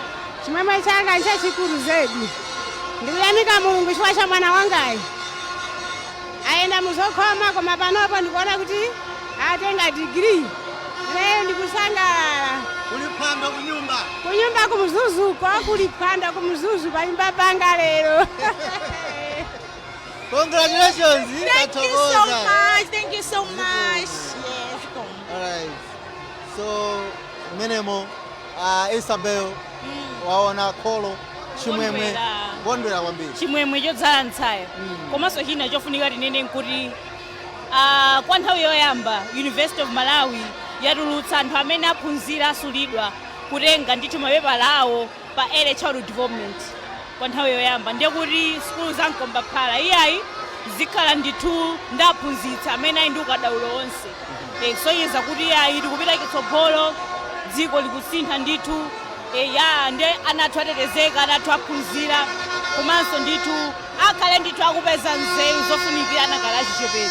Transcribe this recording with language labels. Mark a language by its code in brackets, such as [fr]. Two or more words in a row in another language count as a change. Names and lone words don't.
[ny] Chimwemwe changa nchachikulu zedi. Ndikuyamika Mulungu chifukwa cha mwana wangayi. Ayenda muzokhoma koma panopo ndikuona kuti atenga degree. Lero ndikusangalala. Uliphanda kunyumba? Kunyumba kumzuzuko, kuliphanda kumzuzu panyumba panga lero. [en] Congratulations. Thank you so much. Thank you so much. Yes. Alright. [ny] So menemo Isabel waona kholo chimwemwe kondwera kwambiri. Chimwemwe chodzala ntsaya. Komanso china chofunika tinene nkuti kwa nthawi yoyamba University of Malawi yatulutsa anthu amene aphunzira asulidwa kutenga ndithu mapepala awo pa [en] early childhood development [ny] kwa nthawi yoyamba. Ndiye kuti skulu za Nkomba Phala iyayi zikhala ndithu ndaphunzitsa amene ali ndi ukadaulo onse. Kusonyeza kuti iyayi tikupita chitsogolo, dziko likusintha ndithu. Ndiye anathu atetezeka, anathu aphunzira, komanso ndithu akhale ndithu akupeza nzeru zofunikira anakala achichepere.